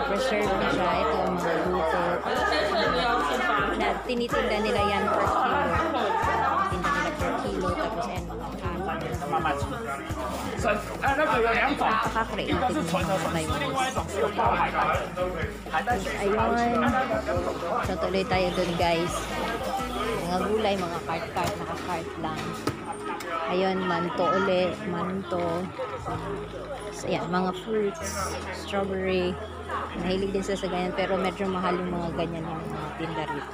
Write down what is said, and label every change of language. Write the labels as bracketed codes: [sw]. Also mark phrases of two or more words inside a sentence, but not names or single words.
[tl] serve na siya. Ito ang mga luto. Na tinitinda nila yan per kilo. Tinitinda nila per kilo. Tapos ayan mga kanin. [zh] 那个有两种， [tl] Napaka-creative [zh] 一个是 [tl] ng [zh] 纯的 [tl] mga [zh] 粉丝，另 [tl] Taiwanese. [zh] 外一种是有包海苔的，海带血丝。 [tl] Ayun. So, tuloy tayo dun, guys. Mga gulay, mga cart-cart, naka-cart lang. Ayun, manto uli, manto. So, yan, mga fruits, strawberry. Mahilig din sila sa ganyan, pero medyo mahal yung mga ganyan yung mga tinda rito.